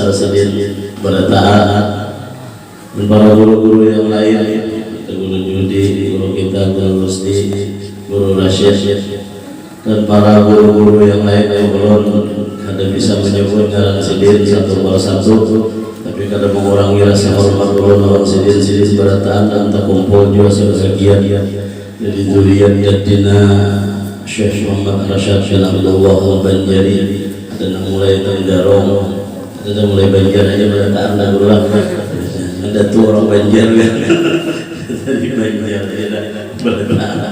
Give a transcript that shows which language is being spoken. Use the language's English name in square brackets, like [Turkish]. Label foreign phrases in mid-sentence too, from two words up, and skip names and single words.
[Banjar] Sidin bertaat, dan para guru-guru yang lain, guru Judi, guru kita, guru Rusdi, guru Rashid, dan para guru-guru yang lain yang belum ada bisa menyebut jalan Sidin satu persatu, tapi kada mengurangi rasa hormat ulun lawan Sidin berataan dan terkumpul juga sebagian dari zuriat jadina Syekh Muhammad Rashid bin Abdullah Al-Banjari, ada yang mulai Tenggarong, ada yang mulai Banjar aja berataan dan ulang, ada tuh orang Banjar kan dari Banjar berataan.